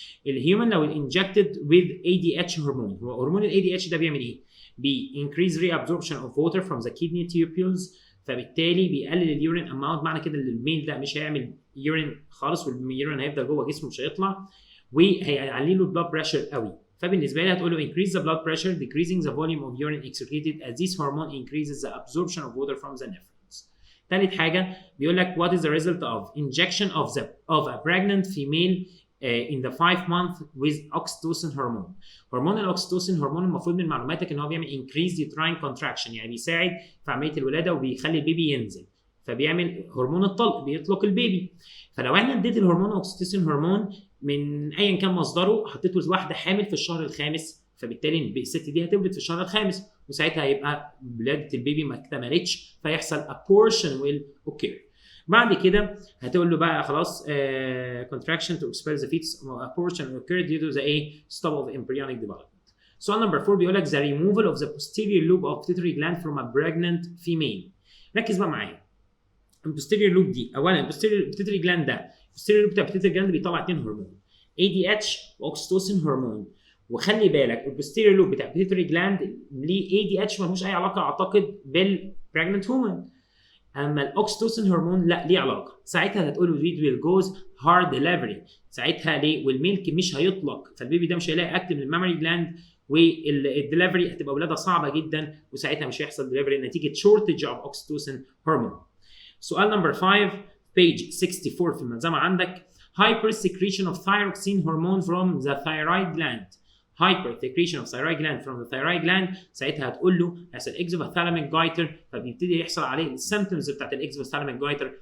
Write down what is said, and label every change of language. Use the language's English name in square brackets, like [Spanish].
[Arabic] الهيومن لو [English] injected with ADH [Arabic] هرمون، هو هرمون ال ADH ده بيعمل ايه؟ [English] increase reabsorption of water from the kidney tubules، [Arabic] فبالتالي بيقلل اليورين اماونت. معنى كده ان الميل ده مش هيعمل يورين خالص، واليورين هيفضل جوه جسمه مش هيطلع، وهيعلي له البلاد بريشر قوي. فبالنسبه لي هتقول له [English] increase the blood pressure decreasing the volume of urine excreted as this hormone increases the absorption of water from the nephrons. [Arabic] ثالث حاجه بيقول لك [English] what is the result of injection of a pregnant female in the 5 months with oxytocin hormone. [Arabic] هرمون الاكسيتوسين هرمون المفروض من معلوماتك ان هو بيعمل [English] increased uterine contraction، [Arabic] يعني بيساعد في عمليه الولاده وبيخلي البيبي ينزل، فبيعمل هرمون الطلق، بيطلق البيبي. فلو احنا اديت الهرمون الاكسيتوسين هرمون من ايا كان مصدره، حطيته لواحده حامل في الشهر الخامس، فبالتالي الست دي هتولد في الشهر الخامس، وساعتها هيبقى ولاده البيبي ما اكتملتش، فيحصل [English] abortion will occur. [Arabic] بعد كده هتقول له بقى خلاص [English] contraction to expel the fetus abortion occurred due to the stop of embryonic development. [Arabic] سؤال نمبر 4 بيقول لك [English] the removal of the posterior lobe of pituitary gland from a pregnant female. [Arabic] ركز بقى معايا. البوستيريور لوب دي، اولا البوستيريور pituitary gland ده، البوستيريور لوب بتاع pituitary gland بيطلع 2 هرمون ADH واكسيتوسين هرمون. وخلي بالك البوستيريور لوب بتاع pituitary gland ليه ADH ملوش اي علاقه اعتقد بالبريجننت woman. اما الاكسيتوسين هرمون لا ليه علاقه. ساعتها هتقول له [English] البيبي will goes hard delivery. [Arabic] ساعتها ليه؟ والميلك مش هيطلق، فالبيبي ده مش هيلاقي اكل من المامري جلاند، والدليفري هتبقى ولاده صعبه جدا، وساعتها مش هيحصل دليفري نتيجه شورتج اوف اوكسيتوسين هرمون. سؤال نمبر 5 بيج 64 في الملزمه عندك [English] hyper secretion of thyroxine hormone from the thyroid gland. hyper secretion of thyroid gland from the thyroid gland. [Arabic] ساعتها هتقول له as الاكزوثالاميك جايتر، فبيبتدي يحصل عليه السيمبتومز بتاعت الاكزوثالاميك جايتر.